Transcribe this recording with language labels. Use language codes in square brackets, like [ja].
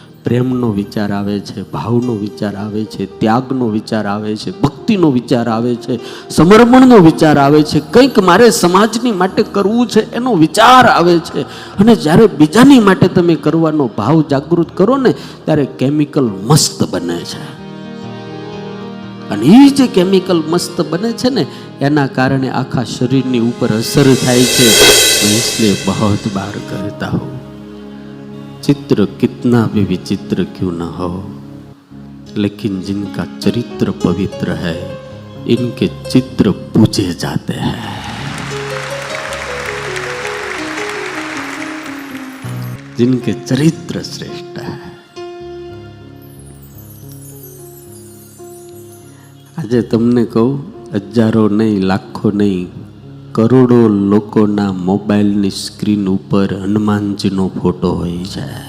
[gu] પ્રેમનો વિચાર આવે છે, ભાવનો વિચાર આવે છે, ત્યાગનો વિચાર આવે છે, ભક્તિનો વિચાર આવે છે, સમર્પણનો વિચાર આવે છે, કંઈક મારે સમાજની માટે કરવું છે એનો વિચાર આવે છે. અને જ્યારે બીજાની માટે તમે કરવાનો ભાવ જાગૃત કરો ને ત્યારે કેમિકલ મસ્ત બને છે. અને એ જે કેમિકલ મસ્ત બને છે ને એના કારણે આખા શરીરની ઉપર અસર થાય છે. [hi] इसलिए बहुत बार कहता हूँ, चित्र कितना भी विचित्र क्यों न हो, लेकिन जिनका चरित्र पवित्र है इनके चित्र पूजे जाते हैं. जिनके चरित्र श्रेष्ठ है. [gu] આજે તમને કહું, હજારો નહીં, લાખો નહીં, કરોડો લોકોના મોબાઈલની સ્ક્રીન ઉપર હનુમાનજીનો ફોટો હોય છે.